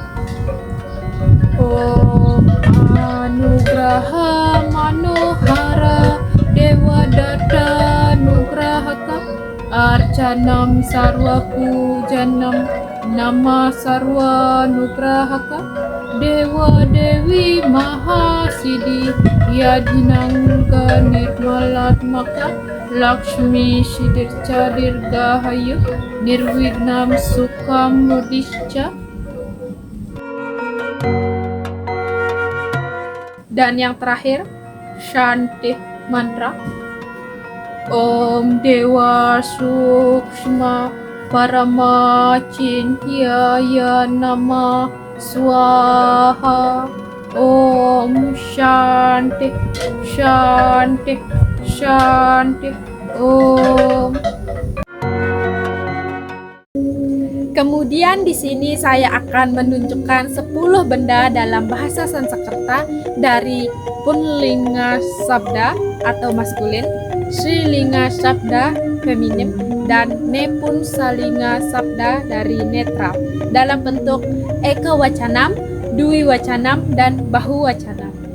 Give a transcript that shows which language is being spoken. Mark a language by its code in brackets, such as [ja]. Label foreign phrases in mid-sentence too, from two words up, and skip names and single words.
[sa] Om Anugraha Manohara Dewa Data Nugrahaka Arcanam Sarva Pujanam Nama Sarva Nugrahaka Dewa Dewi Mahasiddhi Yadhinangga Nirmalatmaka Lakshmi Sidirca Dirgahayu Nirvignam Sukham Mudisca. [id] Dan yang terakhir [sa] Shanti Mantra. Om Dewa Sukshma Parama Cintyaya Nama Swaha. Om Shanti Shanti Shanti Om. [id] Kemudian di sini saya akan menunjukkan 10 benda dalam bahasa Sanskerta dari [sa] Punlinga Sabda [id] atau maskulin, [sa] Strilinga Sabda [id] feminim, dan [sa] Nepunsalinga Sabda [id] dari netral dalam bentuk [sa] Eka Wacanam, Dwi Wacanam, [id] dan [sa] Bahu Wacanam.